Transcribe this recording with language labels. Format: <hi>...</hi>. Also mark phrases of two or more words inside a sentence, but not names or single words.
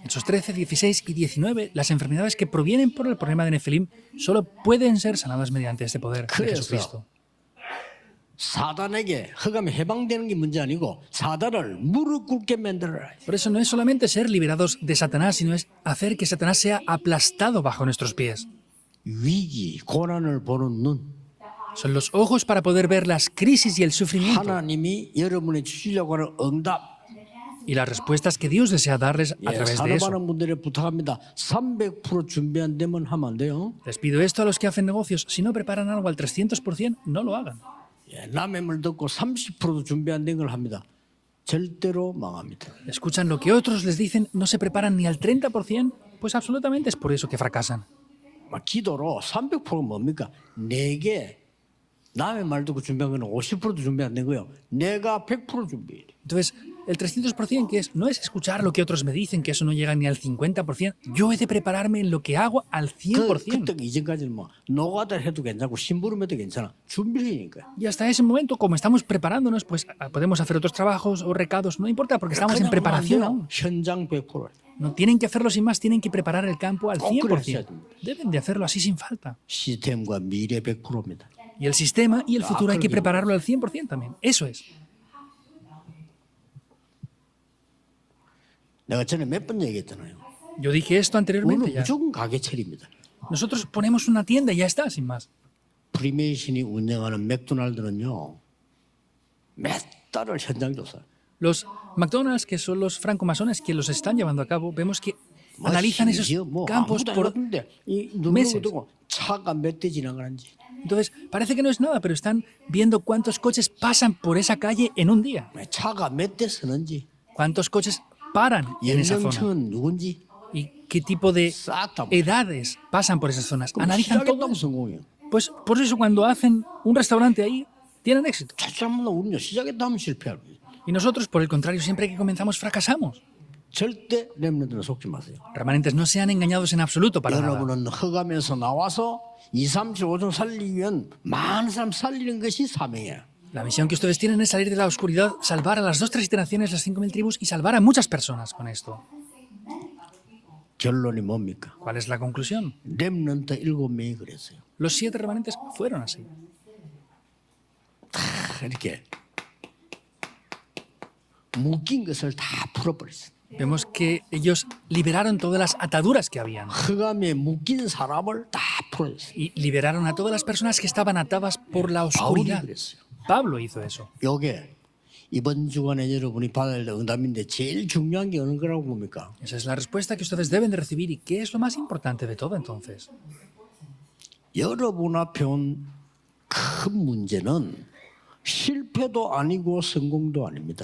<es>Hechos 13, 16 y 19, las enfermedades que provienen por el problema de Nefilim solo pueden ser sanadas mediante este poder de</es> <ko>그래서</ko> <es>Jesucristo.</es> <ko>사단에게 흑암이 해방되는 게 문제 아니고 사단을 무릎 꿇게 만들어라.</ko> <es>Por eso no es solamente ser liberados de Satanás, sino es hacer que Satanás sea aplastado bajo nuestros pies.</es> <ko>위기, 고난을 보는 눈.</ko> <es>Son los ojos para poder ver las crisis y el sufrimiento.</es> <ko>하나님이 여러분이 주시려고 하는 응답.</ko> <es>y las respuestas que Dios desea darles a</es> <ko>예,</ko> <es>través de eso.</es> <ko>산업하는 분들에 부탁합니다. 300% 준비 안 되면 하면 안 돼요.</ko> <es>Les pido esto a los que hacen negocios. Si no preparan algo al 300%, no lo hagan.</es> <ko>예, 남의 말 듣고 30%도 준비 안 된 걸 합니다. 절대로 망합니다.</ko> <es>Escuchan lo que otros les dicen, no se preparan ni al 30%, pues absolutamente es por eso que fracasan.</es> <ko>막 기도로 300%가 뭡니까? 내게 남의 말 듣고 준비한 거는 50%도 준비 안 된 거예요. 내가 100% 준비해.</ko> <es>Entonces, el 300% que es, no es escuchar lo que otros me dicen, que eso no llega ni al 50%. Yo he de prepararme en lo que hago al 100%.</es> <ko>그때 이전까지는 뭐 노가다 해도 괜찮고 심부름 해도 괜찮아. 준비니까.</ko> <es>Y hasta ese momento, como estamos preparándonos, pues podemos hacer otros trabajos o recados, no importa, porque estamos en preparación aún.</es> <ko>현장 100%.</ko> <es>No tienen que hacerlo sin más, tienen que preparar el campo al</es> <ko>꼭 그랬어야</ko> <es>100%.</es> <ko>됩니다.</ko> <es>Deben de hacerlo así sin falta.</es> <ko>시스템과 미래 100%입니다.</ko> <es>Y el sistema y el futuro hay que prepararlo al 100% también. Eso es.</es> <ko>내가 전에 몇 번 얘기했잖아요.</ko> <es>Yo dije esto</es> <ko>오늘</ko> <es>anteriormente ya.</es> <ko>무조건 가게철입니다.</ko> <es>Nosotros ponemos una tienda y ya está, sin más.</es> <ko>프리메이슨이 운영하는 맥도날드는요. 몇 달을 현장 조사.</ko> <es>Los McDonald's, que son los francomasones que los están llevando a cabo, vemos que analizan esos campos por meses.</es> <ko>차가 몇 대 지나가는지.</ko> <es>Entonces, parece que no es nada, pero están viendo cuántos coches pasan por esa calle en un día.</es> <ko>차가 몇 대 서는지.</ko> <es>Cuántos coches paran en esa zona.</es> <ko>연령층은 누군지.</ko> <es>Y qué tipo de</es> <ko>싹 다.</ko> <es>edades pasan por esas zonas. Analizan todo.</es> <ko>시작했다면 성공이에요.</ko> <es>Pues por eso cuando hacen un restaurante ahí, tienen éxito.</es> <ko>잘못하면 우리는 시작했다면 실패합니다.</ko> <es>Y nosotros, por el contrario, siempre que comenzamos fracasamos.</es> <ko>절대 렘넌트는 속지 마세요.</ko> <es>Remanentes, no sean engañados en absoluto para nada.</es> <ko>여러분은 흑암에서 나와서 2, 3, 7, 5종 살리기 위한 많은 사람 살리는 것이 사명이에요.</ko> <es>La misión que ustedes tienen es salir de la oscuridad, salvar a las 2, 3 generaciones, las 5.000 tribus y salvar a muchas personas con esto.</es> <ko>결론이 뭡니까?</ko> <es>¿Cuál es la conclusión?</es> <ko>렘넌트 7명이 그랬어요.</ko> <es>Los 7 remanentes fueron así.</es> <ko>이렇게 묶인 것을 다 풀어버렸어요.</ko> <es>Vemos que ellos liberaron todas las ataduras que habían</es> <ko>흑암에 묶인 사람을 다 풀어줬어요.</ko> <es>y liberaron a todas las personas que estaban atadas por la</es> <ko>바울이</ko> <es>oscuridad.</es> <ko>그랬어요.</ko> <es>Pablo hizo eso.</es> <ko>요게 이번 주간에 여러분이 받아야 될 응답인데 제일 중요한 게 어느 거라고 봅니까?</ko> <es>Esa es la respuesta que ustedes deben de recibir. ¿Y qué es lo más importante de todo entonces?</es> <ko>여러분 앞에 온 큰 문제는 실패도 아니고 성공도 아닙니다.</ko>